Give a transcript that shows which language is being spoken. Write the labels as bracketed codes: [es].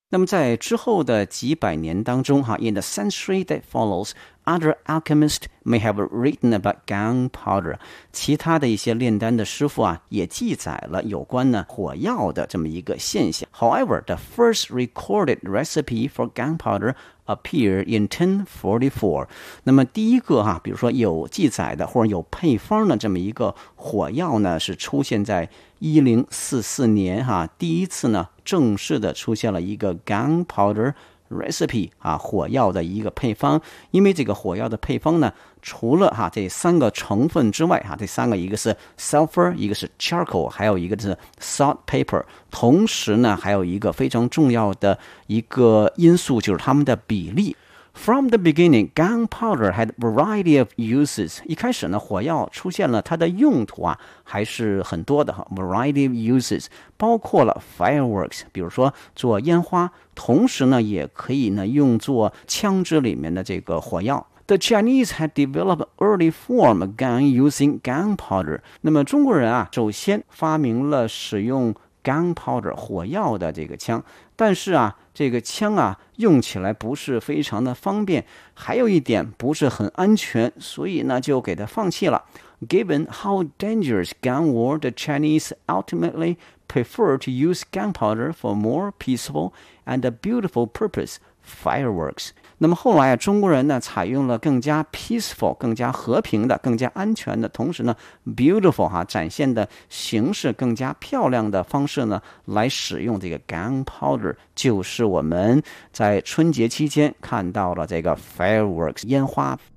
[zh] 那么在之后的几百年当中 [en] In the century that follows, other alchemists may have written about gunpowder. [zh] 其他的一些炼丹的师傅啊，也记载了有关呢火药的这么一个现象。 [en] However, the first recorded recipe for gunpowder appeared in 1044. [zh] 那么第一个啊，比如说有记载的或者有配方的这么一个火药呢，是出现在1044年啊，第一次呢正式的出现了一个 gunpowder recipe 啊，火药的一个配方。因为这个火药的配方呢，除了哈这三个成分之外哈，这三个一个是 sulfur， 一个是 charcoal， 还有一个是 salt paper。同时呢，还有一个非常重要的一个因素就是它们的比例。 [en] From the beginning, gunpowder had a variety of uses. [zh] 一开始呢，火药出现了它的用途啊，还是很多的 [en] Variety of uses [zh] 包括了 fireworks， 比如说做烟花，同时呢，也可以呢用作枪支里面的这个火药。 [en] The Chinese had developed early form of gun using gunpowder. [zh] 那么中国人啊，首先发明了使用gunpowder 火药的这个枪，但是啊，这个枪啊用起来不是非常的方便，还有一点不是很安全，所以呢就给它放弃了。 [en] Given how dangerous gun war, the Chinese ultimately prefer to use gunpowder for more peaceful and a beautiful purpose, fireworks. [zh] 那么后来啊，中国人呢采用了更加 peaceful 更加和平的更加安全的同时呢 beautiful 哈，展现的形式更加漂亮的方式呢来使用这个 gunpowder， 就是我们在春节期间看到了这个 fireworks 烟花。